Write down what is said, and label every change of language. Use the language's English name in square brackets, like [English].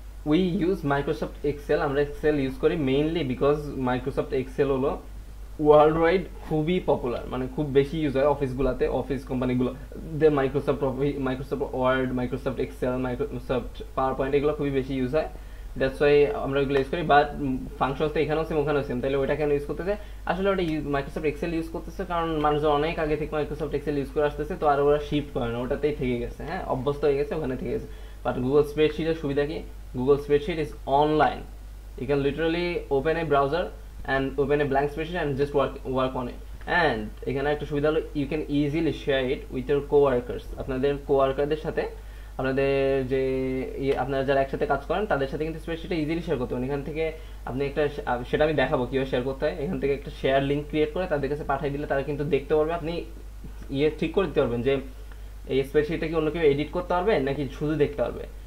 [English] We use Microsoft Excel. [Bangla] আমরা Excel use করি mainly because Microsoft Excel হলো world wide খুবই পপুলার, মানে খুব বেশি ইউজ হয় অফিসগুলোতে, অফিস কোম্পানিগুলো Microsoft word, Microsoft Excel, Microsoft power point, এগুলো খুবই বেশি ইউজ হয়। [English] that's why [Bangla] আমরা ওইগুলো ইউজ করি। বাট ফাংশনস তো এখানেও সেম ওখানেও সেম, তাহলে ওইটা কেন ইউজ করতেছে? আসলে ওটা মাইক্রোসফট এক্সেল ইউজ করতেছে কারণ মানুষজন অনেক আগে থেকে মাইক্রোসফট এক্সেল ইউজ করে আসতেছে, তো আর ওরা শিফট করে না, ওটাতেই থেকে গেছে, হ্যাঁ, অভ্যস্ত হয়ে গেছে, ওখানে থেকে গেছে। বাট গুগল স্প্রেডশিটের সুবিধা কি? [English] Google Spreadsheet is online. You can literally open a browser and open a blank spreadsheet and just work on it. And [Bangla] এখানে একটা সুবিধা হলো [English] you can easily share it with your co-workers. [Bangla] আপনাদের co-workerদের সাথে, আপনাদের যে আপনারা যারা একসাথে কাজ করেন তাদের সাথে কিন্তু স্প্রেডশিটটা ইজিলি শেয়ার করতে পারেন। এখান থেকে আপনি একটা, সেটা আমি দেখাবো কীভাবে শেয়ার করতে হয়। এখান থেকে একটা শেয়ার লিঙ্ক ক্রিয়েট করে তাদের কাছে পাঠিয়ে দিলে তারা কিন্তু দেখতে পারবে। আপনি ঠিক করে দিতে পারবেন যে এই স্প্রেডশিটটা কি অন্য কেউ এডিট করতে পারবে নাকি শুধু দেখতে পারবে।